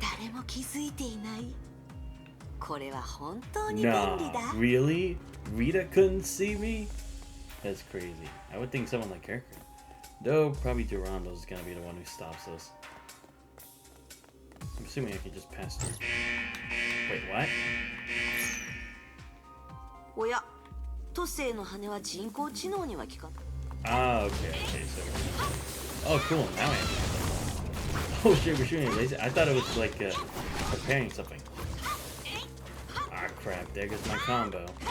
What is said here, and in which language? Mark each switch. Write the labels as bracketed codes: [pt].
[ja] 誰も気づいていない。これは本当に便利だ。 [en] Nah, really? Rita couldn't see me? That's crazy. I would think someone like her could. Though, probably Durando's gonna be the one who stops us. I'm assuming I can just pass through. Wait, what? [ja] おや、都政の羽は人工知能には効かない。 [en] Ah, okay, okay, so... Oh, cool, now I have... Oh shit, we're shooting a laser. I thought it was like, preparing something. Ah, crap, there goes my combo.